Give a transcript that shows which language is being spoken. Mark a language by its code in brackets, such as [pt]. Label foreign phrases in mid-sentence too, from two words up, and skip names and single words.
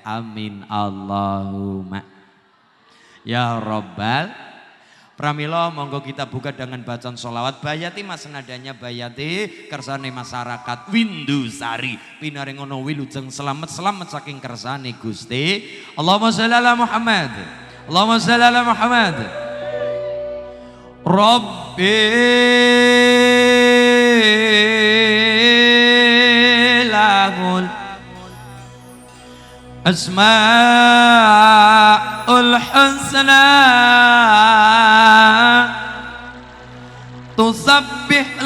[ar] آمين اللهم يا رب. [jv] Pramila monggo [id] kita buka dengan bacaan [jv] sholawat bayati mas nadanya bayati kersane masyarakat Windusari pinaring ono wilujeng selamat saking kersane Gusti. [ar] اللهم صل على محمد، اللهم صل على محمد. ربي له الأسماء الحسنى تسبح